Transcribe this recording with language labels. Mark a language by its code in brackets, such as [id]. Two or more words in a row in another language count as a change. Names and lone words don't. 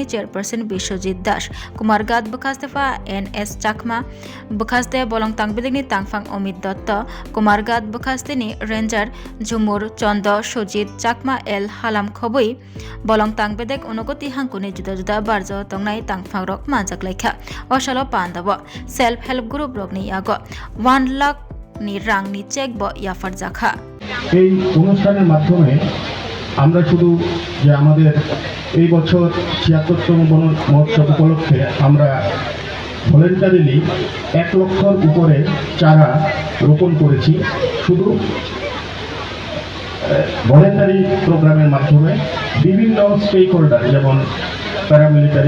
[trp] चेयरपर्सन विश्वजित दास कुमारघाट बखास्तेफा एनएस चाकमा बखास्ते बलंगतांग बेदेगनि तांगफां अमित दत्त कुमारघाट बखास्तेनि रेंजार झुमुर चंद सुजित चाकमा एल हालाम खबई बलंगतांग बेदेग उनगति हांकुनि जुदा जुदा बारज तंगनाय तांगफां रक मानजाक लायखा अशालो पांदाव [en] self help group [trp] रकनि याग 1 लाख नि रांनि चेक ब याफार जाखा [bn] এই অনুষ্ঠানের মাধ্যমে আমরা শুধু যে আমাদের এই বছর ৭৬তম বন মহোৎসব উপলক্ষে আমরা ভলেন্টারিলি ১ লক্ষর উপরে চারা রোপণ করেছি শুধু [en] voluntary programme [bn] মাধ্যমে বিভিন্ন [en] stake holder [bn] যেমন প্যারামিলিটারি